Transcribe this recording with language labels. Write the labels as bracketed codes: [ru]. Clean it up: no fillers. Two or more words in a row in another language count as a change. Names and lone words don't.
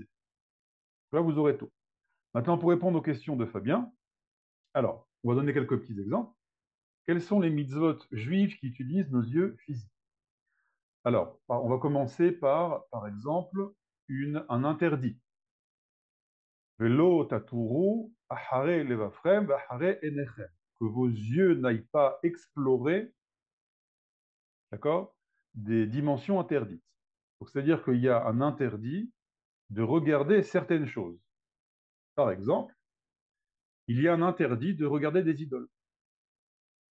[fr] Là, vous aurez tout. Maintenant, pour répondre aux questions de Fabien, alors, on va donner quelques petits exemples. Quels sont les mitzvot juifs qui utilisent nos yeux physiques? Alors, on va commencer par exemple, un interdit. [he] ולא תתורו אחרי לבבכם אחרי עיניכם. [fr] Que vos yeux n'aillent pas explorer, d'accord, des dimensions interdites. Donc, c'est-à-dire qu'il y a un interdit de regarder certaines choses. Par exemple, il y a un interdit de regarder des idoles.